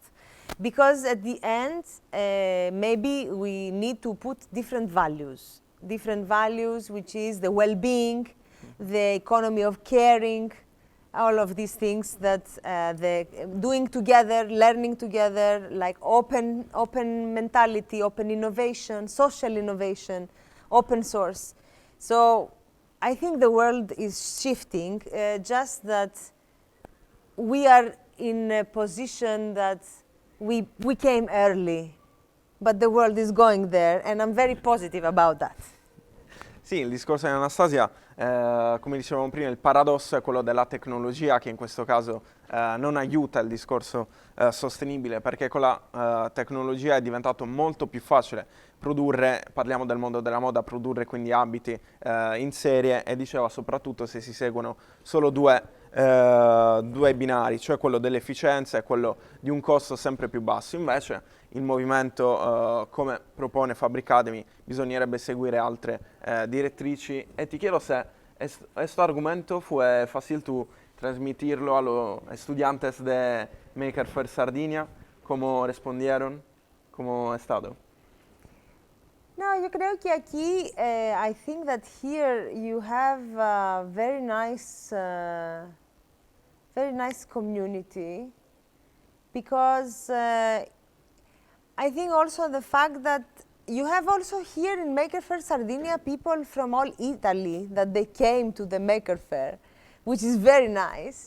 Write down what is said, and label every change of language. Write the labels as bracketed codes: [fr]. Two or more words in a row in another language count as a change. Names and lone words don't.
[en] Because at the end, maybe we need to put different values, which is the well-being, the economy of caring, all of these things that doing together, learning together, like open mentality, open innovation, social innovation, open source. So I think the world is shifting, just that we are in a position that we came early, but the world is going there, and I'm very positive about that. [it] Sì, il discorso di Anastasia, come dicevamo prima, il paradosso è quello della tecnologia che in questo caso non aiuta il discorso sostenibile, perché con la tecnologia è diventato molto più facile produrre, parliamo del mondo della moda, produrre quindi abiti in serie, e diceva soprattutto se si seguono solo due binari, cioè quello dell'efficienza e quello di un costo sempre più basso. Invece il movimento, come propone Fabricademy, bisognerebbe seguire altre direttrici. E ti chiedo se questo [es] argumento fue fácil tú transmitirlo a los estudiantes de Maker Faire Sardinia. ¿Cómo respondieron? ¿Cómo ha estado? No, yo creo que aquí, [en] I think that here you have a very nice community, because I think also the fact that you have also here in Maker Faire Sardinia people from all Italy that they came to the Maker Faire, which is very nice.